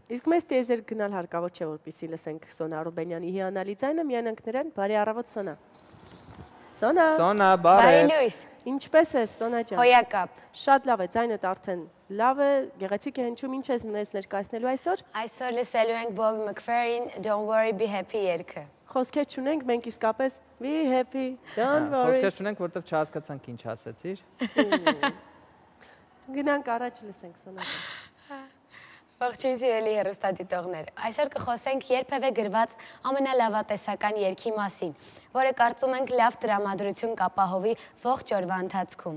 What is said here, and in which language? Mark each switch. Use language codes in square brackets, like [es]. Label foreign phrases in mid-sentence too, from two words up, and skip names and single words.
[hy] Իսկ մեզ տիեզեր գնալ հարկավոր չէ, որպեսզի լսենք Սոնա Ռուբենյանի հիանալի ձայնը, միայն ընկներեն, բարի առավոտ Սոնա։ Սոնա, բարև։ Բարի լույս։ Ինչպես ես, Սոնա ջան։ Հոյակապ։ Շատ լավ է, ձայնդ արդեն լավ է, գեղեցիկ է հնչում, ինչ ես մեզ ներկայացնելու այսօր։ Այսօր լսելու ենք Bobby McFerrin Don't Worry Be Happy երգը։ Խոսքեր չունենք, մենք իսկապես [en] be happy, don't worry։ [hy] Խոսքեր չունենք, որովհետև չհասկացանք ինչ ասեցիր։ Գնանք առաջ լսենք Սոնա ջան։ Ողջույն սիրելի հեռուստադիտողներ։ Այսօր կխոսենք երբևէ գրված ամենալավատեսական երգի մասին, որը կարծում ենք լավ տրամադրություն կապահովի ողջ օրվա ընթացքում։